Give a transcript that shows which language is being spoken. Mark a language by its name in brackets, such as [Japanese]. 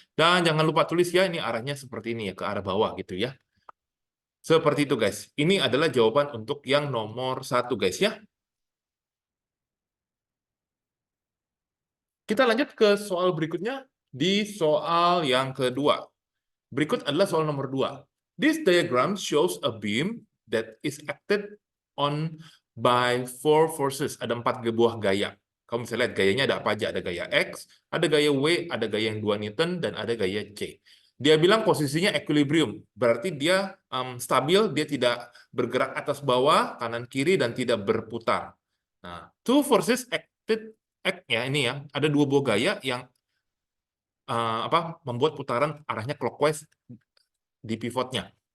[Indonesian] Dan jangan lupa tulis ya, ini arahnya seperti ini ya, ke arah bawah gitu ya. Seperti itu, guys. Ini adalah jawaban untuk yang nomor 1, guys ya. Kita lanjut ke soal berikutnya, di soal yang kedua. Berikut adalah soal nomor 2. [English] This diagram shows a beam that is acted on by 4 forces. [Indonesian] Ada 4 buah gaya. Kamu bisa lihat gayanya ada apa aja. Ada gaya X, ada gaya W, ada gaya yang 2 Newton, dan ada gaya C. Dia bilang posisinya equilibrium. Berarti dia stabil, dia tidak bergerak atas bawah, kanan kiri, dan tidak berputar. Nah, [English] two forces acted, [Indonesian] ya ini ya, ada 2 buah gaya yang membuat putaran arahnya clockwise di pivotnya.